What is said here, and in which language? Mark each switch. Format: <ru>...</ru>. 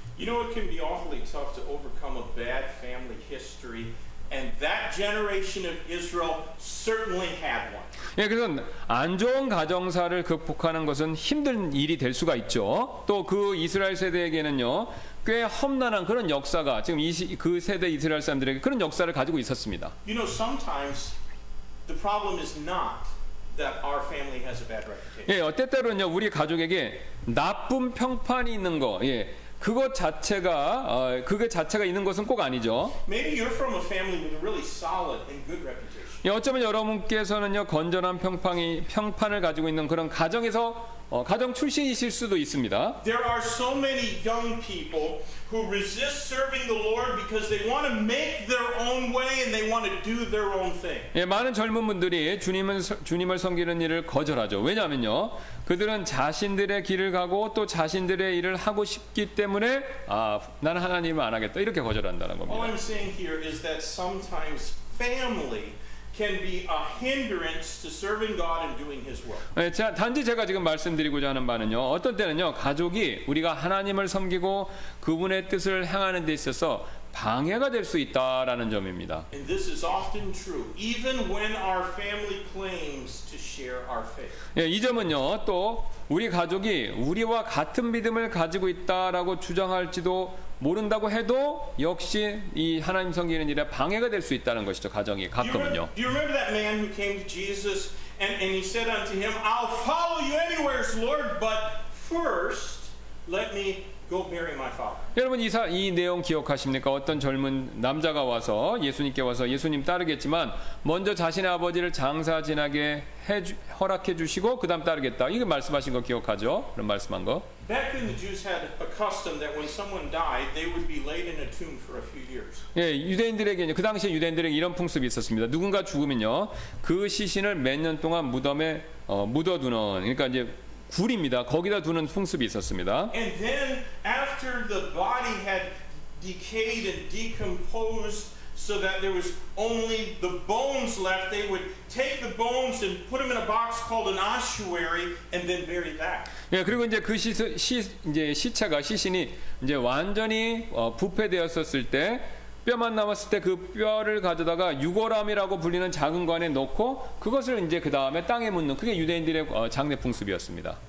<en>You know, it can be awfully tough to overcome a bad family history, and that generation of Israel certainly had one.</en> <ko>예, 그래서 안 좋은 가정사를 극복하는 것은 힘든 일이 될 수가 있죠. 또 그 이스라엘 세대에게는요, 꽤 험난한 그런 역사가 지금 그 세대 이스라엘 사람들에게 그런 역사를 가지고 있었습니다.</ko> <en>You know, sometimes the problem is not that our family has a bad reputation.</en> <ko>예, 때때로는요, 우리 가족에게 나쁜 평판이 있는 거, 예, 그것 자체가 있는 것은 꼭 아니죠.</ko> <en>Maybe you're from a family with a really solid and good reputation.</en> <ko>예, 어쩌면 여러분께서는요, 건전한 평판을 가지고 있는 그런 가정에서 가정 출신이실 수도 있습니다.</ko> <en>There are so many young people who resist serving the Lord because they want to make their own way and they want to do their own thing.</en> <ko>예, 많은 젊은 분들이 주님을 섬기는 일을 거절하죠. 왜냐하면요, 그들은 자신들의 길을 가고 또 자신들의 일을 하고 싶기 때문에 나는 하나님을 안 하겠다 이렇게 거절한다는</ko> <en>All</en> <ko>겁니다.</ko> <en>I'm saying here is that sometimes family can be a hindrance to serving God and doing His work.</en> <ko>예, 단지 제가 지금 말씀드리고자 하는 바는요, 어떤 때는요, 가족이 우리가 하나님을 섬기고 그분의 뜻을 행하는 데 있어서 방해가 될 수 있다라는 점입니다.</ko> <en>And this is often true, even when our family claims to share our faith.</en> <ko>예, 이 점은요, 또 우리 가족이 우리와 같은 믿음을 가지고 있다라고 주장할지도 모른다고 해도 역시 이 하나님 섬기는 일에 방해가 될 수 있다는 것이죠. 가정이 가끔은요.</ko> <en>Do you remember that man who came to Jesus and he said unto him, I'll follow you anywhere, Lord, but first let me go bury my father.</en> <ko>여러분 이 내용 기억하십니까? 어떤 젊은 남자가 와서 예수님께 와서 예수님 따르겠지만 먼저 자신의 아버지를 장사 지나게 허락해 주시고 그다음 따르겠다. 이거 말씀하신 거 기억하죠? 그런 말씀한 거.</ko> <en>Back then the Jews had a custom that when someone died, they would be laid in a tomb for a few years.</en> <ko>예, 유대인들에게 그 당시에 유대인들에게 이런 풍습이 있었습니다. 누군가 죽으면요, 그 시신을 몇 년 동안 무덤에 묻어두는, 그러니까 이제 굴입니다. 거기다 두는 풍습이 있었습니다.</ko> <en>And then after the body had decayed and decomposed so that there was only the bones left, they would take the bones and put them in a box called an ossuary and then bury that.</en> <ko>예, 그리고 이제 그 시신이 이제 완전히 부패되었었을 때 뼈만 남았을 때 그 뼈를 가져다가 유골함이라고 불리는 작은 관에 넣고 그것을 이제 그 다음에 땅에 묻는 그게 유대인들의 장례 풍습이었습니다.</ko>